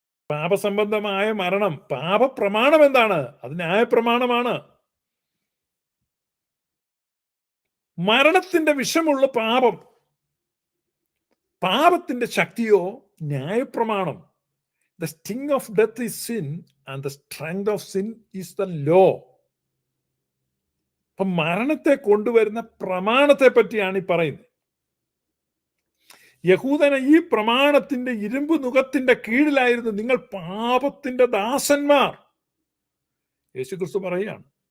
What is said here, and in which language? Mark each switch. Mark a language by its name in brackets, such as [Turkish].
[Malayalam] പാപസംബന്ധമായ മരണം, പാപപ്രമാണം എന്താണ്? അത് ന്യായപ്രമാണമാണ്. മരണത്തിന്റെ വിഷമുള്ള പാപം, പാപത്തിന്റെ ശക്തിയോ ന്യായപ്രമാണം. [English] The sting of death is sin and the strength of sin is the law. [Malayalam] അപ്പൊ മരണത്തെ കൊണ്ടുവരുന്ന പ്രമാണത്തെ പറ്റിയാണ് ഈ പറയുന്നത്. യഹൂദന ഈ പ്രമാണത്തിന്റെ ഇരുമ്പ് നുകത്തിന്റെ കീഴിലായിരുന്നു നിങ്ങൾ പാപത്തിന്റെ ദാസന്മാർ. യേശുക്രിസ്തു പറയുകയാണ്.